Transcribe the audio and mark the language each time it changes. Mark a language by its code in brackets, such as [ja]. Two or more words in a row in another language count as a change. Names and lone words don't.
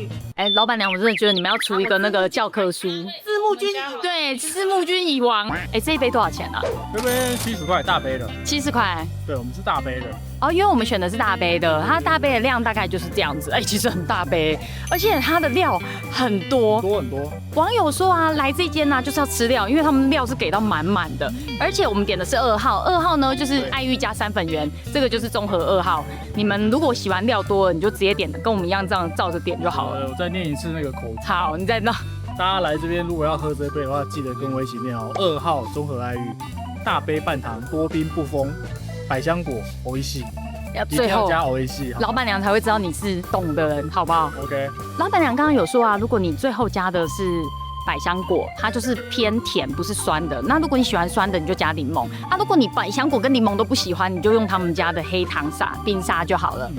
[zh] 老闆娘，我真的覺得你們要出一個那個教科書。字幕君，對，字幕君已亡。這一杯多少錢啊？這邊70塊大杯的。 70塊。對，我們是大杯的。哦，因為我們選的是大杯的，它大杯的量大概就是這樣子。其實很大杯，而且它的料很多。很多。網友說啊，來這間呢就是要吃料，因為他們料是給到滿滿的。而且我們點的是2號，2號呢就是愛玉加3粉圓，這個就是綜合2號。你們如果喜歡料多了，你就直接點，跟我們一樣這樣照着點就好了。我再念一次那個口訣。好，你再念。大家來這邊如果要喝這杯的話，記得跟我一起念哦。2號綜合愛玉，大杯半糖，多冰不封，百香果，美味しい。最後加美味しい，老闆娘才會知道你是懂的人，好不好？OK。老闆娘剛剛有說啊，如果你最後加的是百香果，它就是偏甜，不是酸的。那如果你喜歡酸的，你就加檸檬。如果你百香果跟檸檬都不喜歡，你就用他們家的黑糖沙冰沙就好了。